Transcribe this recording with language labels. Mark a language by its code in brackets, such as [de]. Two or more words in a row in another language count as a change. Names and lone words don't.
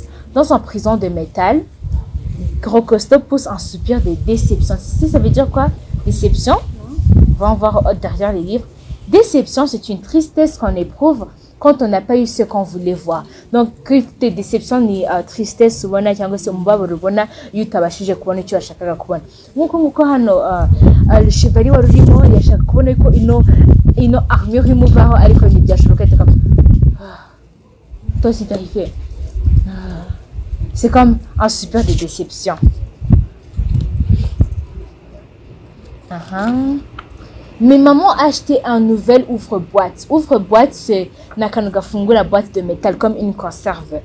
[fr] Dans son prison de métal, Crocosto pousse un soupir de déception. Ça veut dire quoi? Déception? va en voir derrière les livres. Déception, c'est une tristesse qu'on éprouve quand on n'a pas eu ce qu'on voulait voir. Donc, tes déceptions [rw] ni tristesse ubona cyangwa se umubabaro ubona iyo utabashije kubona icyo washakaga kubona. Nkuko hano [fr] le chevalier [rw] wari urimo yashaka kubona ko ino armure imuvaho ariko ntibyashoboka. [fr] Toi aussi t'as fait. C'est comme un super de déception. Mais maman a acheté un nouvel ouvre-boîte. Ouvre-boîte, c'est la boîte de métal comme une conserve.